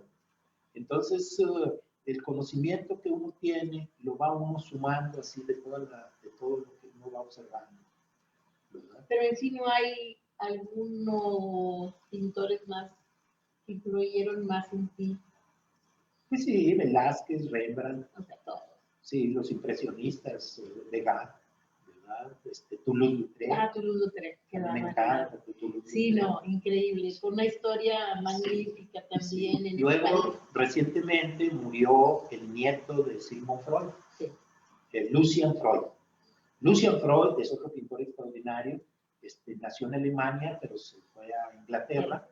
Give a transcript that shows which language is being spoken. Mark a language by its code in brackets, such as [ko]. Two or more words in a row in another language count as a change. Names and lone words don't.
[es] Entonces, el conocimiento que uno tiene lo va uno sumando así de todo lo que uno va observando, ¿verdad? Pero en sí no hay algunos pintores más que influyeron más en ti. Pues sí, Velázquez, Rembrandt, O sea, todos. sí, los impresionistas, Degas, ¿verdad? Toulouse-Lautrec. Ah, Toulouse-Lautrec, que me encanta Toulouse-Lautrec. Sí, no, increíble, con una historia magnífica también. Sí. En Luego, recientemente murió el nieto de Sigmund Freud, sí. Lucian Freud. Lucian Freud es otro pintor extraordinario, nació en Alemania, pero se fue a Inglaterra.